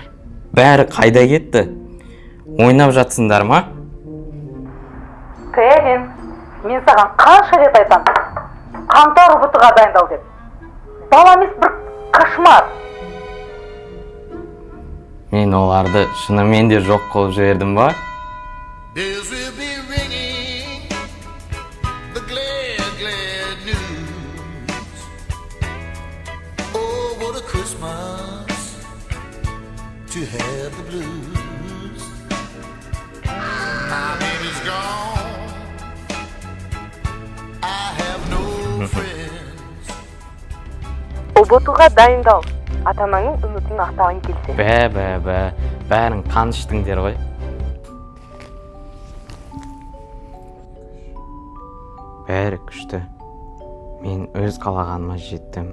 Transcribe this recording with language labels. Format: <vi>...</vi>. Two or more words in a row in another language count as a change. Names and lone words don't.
<kk>Бәрі қайда кетті? Ойнап жатсыңдар ма? Кевин, мен саған қанша рет айтам, қаңтар ұбытыға дайындал деп. Бала емес, бір кошмар. Мен оларды шынымен де жоқ қылып жібердім ба?</kk> <en>Bells will be ringing the glad, glad news. Oh, what a Christmas to have the blues. My baby's gone. I have no friends.</en> <kk>ұбытуға дайындал. Ата-анаңның үмітін ақтаған келсе. Бәрін қан іштіңдер ғой. Бәрі күшті. Мен өз қалағаныма жеттім.</kk>